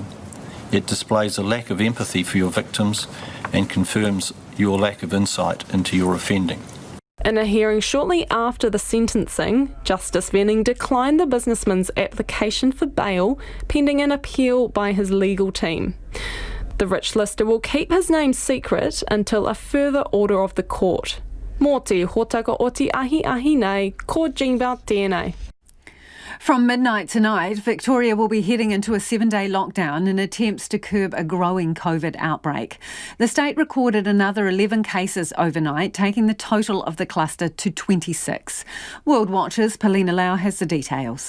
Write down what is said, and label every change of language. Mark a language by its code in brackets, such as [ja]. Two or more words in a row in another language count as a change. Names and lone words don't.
[en] It displays a lack of empathy for your victims and confirms your lack of insight into your offending. In a hearing shortly after the sentencing, Justice Venning declined the businessman's application for bail pending an appeal by his legal team. The rich lister will keep his name secret until a further order of the court. [mi] Mō te hōtaka o te ahi nei, ko jingbao tēnei. [en] From midnight tonight, Victoria will be heading into a 7-day lockdown in attempts to curb a growing COVID outbreak. The state recorded another 11 cases overnight, taking the total of the cluster to 26. World Watch's Paulina Lau has the details.